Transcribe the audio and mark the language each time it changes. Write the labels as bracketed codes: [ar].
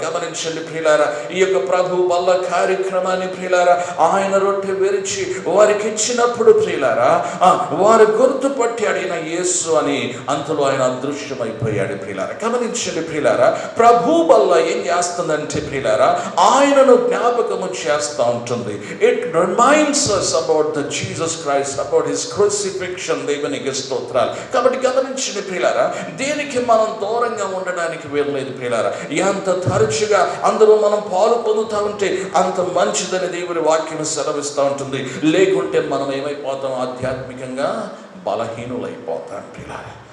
[te] గమనించండి ప్రియులారా, ఈ యొక్క ప్రభు వల్ల కార్యక్రమాన్ని ప్రియులారా ఆయన రొట్టె విరిచి వారికి ఇచ్చినప్పుడు ప్రియులారా వారు గుర్తుపట్టాడు ఈయన యేసు అని. అంతలో ఆయన అదృశ్యమైపోయాడు ప్రియులారా. గమనించండి ప్రియులారా, ప్రభు వల్ల ఏం చేస్తుందంటే ప్రియులారా ఆయనను జ్ఞాపకము చేస్తూ ఉంటుంది. [en] It reminds us about the Jesus Christ, about his crucifixion. [te] దేవునికి స్తోత్రాలు. కాబట్టి గమనించండి ప్రియులారా, దేనికి మనం దూరంగా ఉండడానికి వెళ్ళలేదు ప్రియులారా. ఎంత తరచుగా అందులో మనం పాలు పొందుతూ ఉంటే అంత మంచిదని దేవుని వాక్యం సెలవిస్తూ ఉంటుంది. లేకుంటే మనం ఏమైపోతాం, ఆధ్యాత్మికంగా బలహీనులైపోతాం ప్రియులారా.